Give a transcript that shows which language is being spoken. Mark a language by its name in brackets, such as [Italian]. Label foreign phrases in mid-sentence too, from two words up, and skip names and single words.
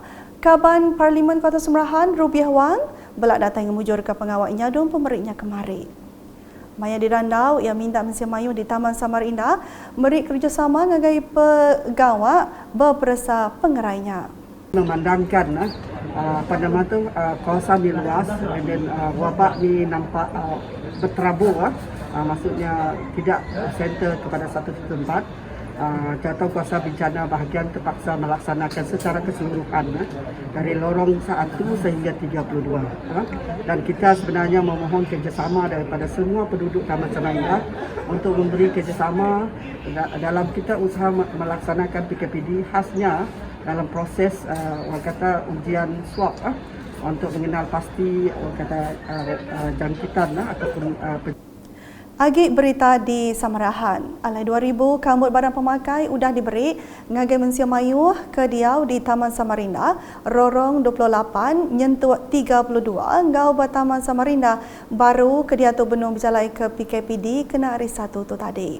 [Iban] Kaban Parlimen Kota Semerahan, Rubiah Wang, belak datang memujur ke pengawal nyadung pemeriknya kemari. Maya dirandau, ia minta Malaysia Mayu di Taman Samarinda merik kerjasama ngagai pegawai berperasa pengerainya. [Malay] Memandangkan kawasan ni luas dan wabak ni nampak berterabur, maksudnya tidak center kepada satu tempat. Jawatan Kuasa Bencana bahagian terpaksa melaksanakan secara keseluruhan dari lorong 1 sehingga 32. Dan kita sebenarnya memohon kerjasama daripada semua penduduk Taman Samarinda untuk memberi kerjasama dalam kita usaha melaksanakan PKPD, khasnya dalam proses ujian swab untuk mengenal pasti jangkitan ataupun [Iban] Agi berita di Samarahan, alai 2,000 kambut barang pemakai sudah diberi ngagai Mensia Mayuh ke Diau di Taman Samarinda, Rorong 28 nyentuh 32 ngau Taman Samarinda baru ke Diau tu benung berjalai ke PKPD kena hari 1 tu tadi.